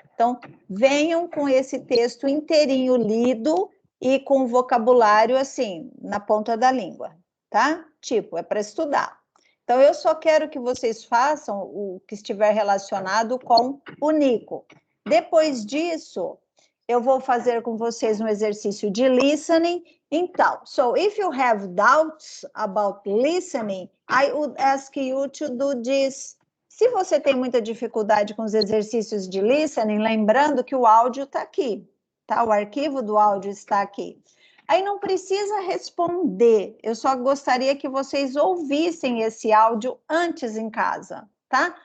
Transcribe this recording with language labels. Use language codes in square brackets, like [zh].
[pt] Então, venham com esse texto inteirinho lido e com vocabulário, assim, na ponta da língua, tá? Tipo, é para estudar. Então, eu só quero que vocês façam o que estiver relacionado com o Nico. Depois disso, eu vou fazer com vocês um exercício de listening. Então, [en] so if you have doubts about listening, I would ask you to do this. [pt] Se você tem muita dificuldade com os exercícios de listening, lembrando que o áudio está aqui, tá? O arquivo do áudio está aqui. Aí não precisa responder, eu só gostaria que vocês ouvissem esse áudio antes em casa, tá?